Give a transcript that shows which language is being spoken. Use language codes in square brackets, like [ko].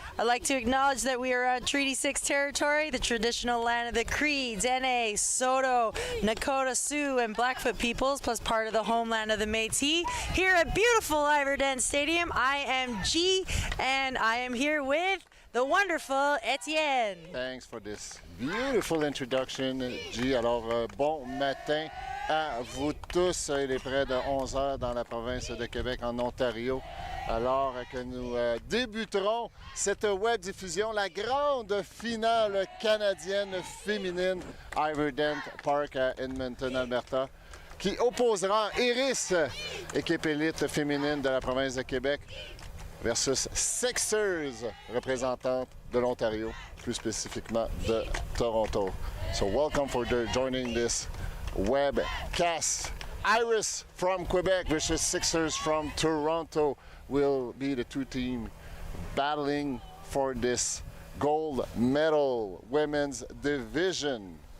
[en] I'd like to acknowledge that we are on Treaty 6 territory, the traditional land of the Creeds, Dene, Saulteaux, Nakota, Sioux, and Blackfoot peoples, plus part of the homeland of the Métis. Here at beautiful Alberta Stadium, I am G, and I am here with the wonderful Etienne. Thanks for this beautiful introduction, G. [fr] Alors, bon matin à vous tous. Il est près de 11 heures dans la province de Québec, en Ontario. Alors que nous débuterons cette web diffusion, la grande finale canadienne féminine Alberta Park à Edmonton, Alberta, qui opposera Iris, équipe élite féminine de la province de Québec, versus 6ixers, représentante de l'Ontario, plus spécifiquement de Toronto. [en] So welcome for joining this webcast. Iris from Quebec versus 6ixers from Toronto will be the two teams battling for this gold medal women's division.